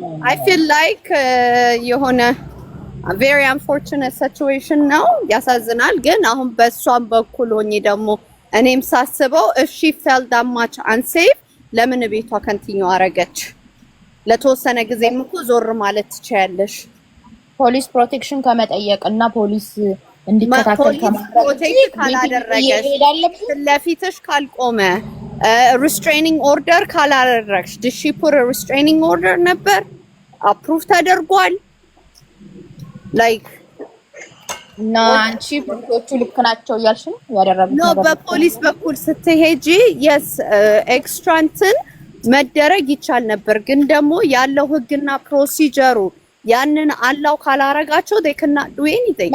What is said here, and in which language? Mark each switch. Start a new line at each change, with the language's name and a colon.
English: I feel like
Amharic: የሆነ
English: very unfortunate situation
Amharic: ነው። ያሳዝናል። ግን አሁን በሷም በኩል ሆኜ ደግሞ እኔም ሳስበው
English: if she felt that much unsafe
Amharic: ለምን ቤቷ ኮንቲኒው አረገች? ለተወሰነ ጊዜም እኮ ዞር ማለት ትችያለሽ። ፖሊስ ፕሮቴክሽን ከመጠየቅ እና ፖሊስ እንዲከታተል ካላደረገሽ ለፊትሽ ካልቆመ restraining order ካላደረግሽ
English: did she put a restraining order
Amharic: ነበር approve ተደርጓል like እና አንቺ ፖሊሶቹ ልክ ናቸው እያልሽ ነው ያደረጉት ነው። በፖሊስ በኩል ስትሄጂ yes ኤክስትራንትን መደረግ ይቻል ነበር። ግን ደግሞ ያለው ህግና ፕሮሲጀሩ ያንን አላው ካላረጋቸው
English: they cannot do anything።